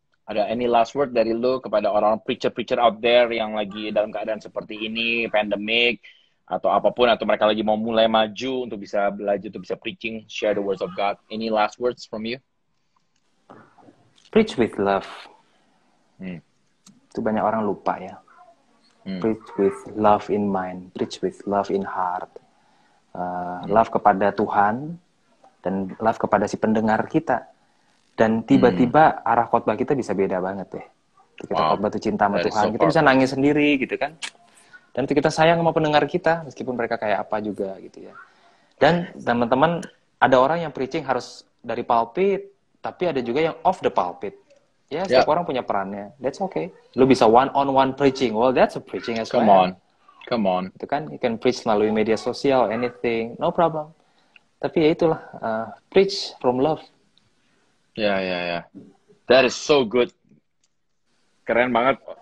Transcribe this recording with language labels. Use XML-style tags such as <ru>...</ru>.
<id>Ada</id> <en>any last word</en> <id>dari lu kepada orang</id> <en>preacher out there</en> <id>yang lagi dalam keadaan seperti ini, pandemic atau apapun, atau mereka lagi mau mulai maju untuk bisa belajar, untuk bisa preaching,</id> <en>share the words of God. Any last words from you? Preach with love.</en> <id>Itu banyak orang lupa ya.</id> <en>Preach with love in mind, preach with love in heart.</en> <id>Love kepada Tuhan dan love kepada si pendengar kita. Dan tiba-tiba arah khotbah kita bisa beda banget deh. Kita khotbah itu cinta sama Tuhan, kita bisa nangis sendiri gitu kan. Dan itu kita sayang sama pendengar kita meskipun mereka kayak apa juga gitu ya. Dan teman-teman, ada orang yang preaching harus dari pulpit, tapi ada juga yang</id> <en>off the pulpit.</en> <id>Ya, setiap orang punya perannya.</id> <en>That's okay.</en> <id>Lu bisa</id> <en>one-on-one preaching. Well, that's a preaching as well. Come on.</en> <id>Itu kan,</id> <en>you can preach</en> <id>melalui media sosial,</id> <en>anything, no problem.</en> <id>Tapi ya itulah,</id> <en>preach from love. Ya. That is so good.</en> <id>Keren banget.</id>